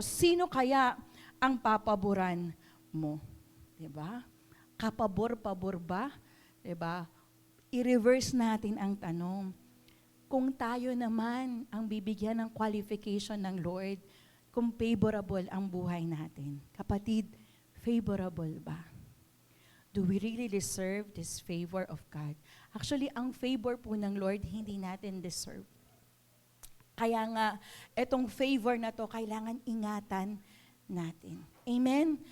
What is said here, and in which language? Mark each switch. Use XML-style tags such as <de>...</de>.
<tl>Sino kaya ang papaboran mo? Diba? Kapabor-pabor ba? Diba? I-reverse natin ang tanong. Kung tayo naman ang bibigyan ng qualification ng Lord, kung favorable ang buhay natin. Kapatid, favorable ba?</tl> <en>Do we really deserve this favor of God?</en> <tl>Actually, ang favor po ng Lord, hindi natin deserve. Kaya nga, itong favor na to, kailangan ingatan natin. Amen?</tl>